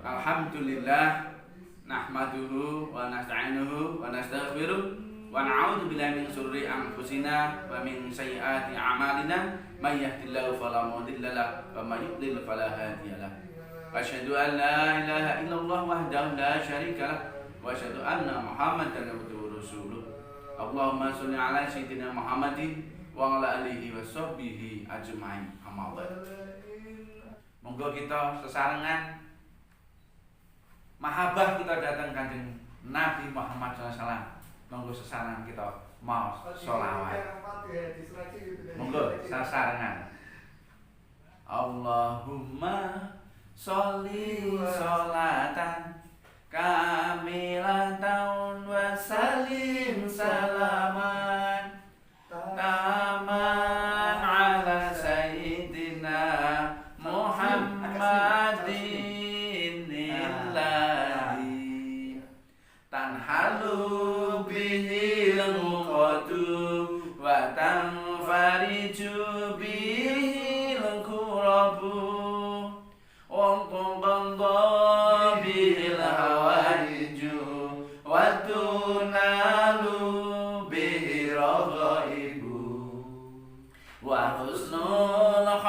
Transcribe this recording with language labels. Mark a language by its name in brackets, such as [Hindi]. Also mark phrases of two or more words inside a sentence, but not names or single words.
[Arabic] الحمد لله نحمده ونستعينه ونستغفره ونعوذ بالله من شرور أنفسنا ومن سيئات أعمالنا من يهده الله فلا مضل له ومن يضلل فلا هادي له. أشهد أن لا إله إلا الله وحده لا شريك له وأشهد أن محمدا عبده ورسوله. اللهم صل على سيدنا محمد وعلى آله وصحبه أجمعين. أما بعد. [Javanese] Monggo kita sesarengan mahabbah kita datang kanjeng Nabi Muhammad SAW. Monggo sesarengan kita mau sholawat. Monggo sesarengan. [Arabic] اللهم صل صلاة كاملة وسلم سلاما تاما على سيدنا محمد الذي تنحل به العقد وتنفرج به الكرب وتقضى به الحوائج وتنال به الرغائب وحسن